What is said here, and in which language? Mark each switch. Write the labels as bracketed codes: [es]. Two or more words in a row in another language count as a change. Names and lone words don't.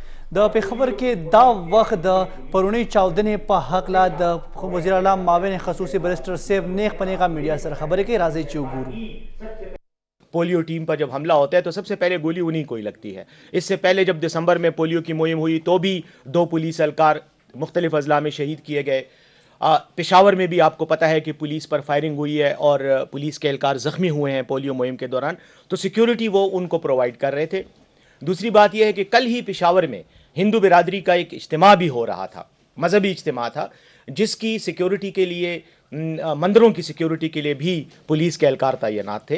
[ps] د پیښور کې دا وخت د پرونی چاودنې په حقله د وزیر اعلی معاون خصوصي بریسټر صاحب نیغ په نیغه میډیا سره خبرې کوي. راځئ چې وګورو. [ur] پولیو ٹیم پر جب حملہ ہوتا ہے تو سب سے پہلے گولی انہیں کو ہی لگتی ہے. اس سے پہلے جب دسمبر میں پولیو کی مہم ہوئی تو بھی 2 پولیس اہلکار مختلف اضلاع میں شہید کیے گئے. پشاور میں بھی آپ کو پتہ ہے کہ پولیس پر فائرنگ ہوئی ہے اور پولیس کے اہلکار زخمی ہوئے ہیں پولیو مہم کے دوران. تو سیکیورٹی وہ ان کو پرووائڈ کر رہے تھے. دوسری بات یہ ہے کہ کل ہی پشاور میں ہندو برادری کا ایک اجتماع بھی ہو رہا تھا, مذہبی اجتماع تھا, جس کی سیکیورٹی کے لیے مندروں کی سیکیورٹی کے لیے بھی پولیس کے اہلکار تعینات تھے.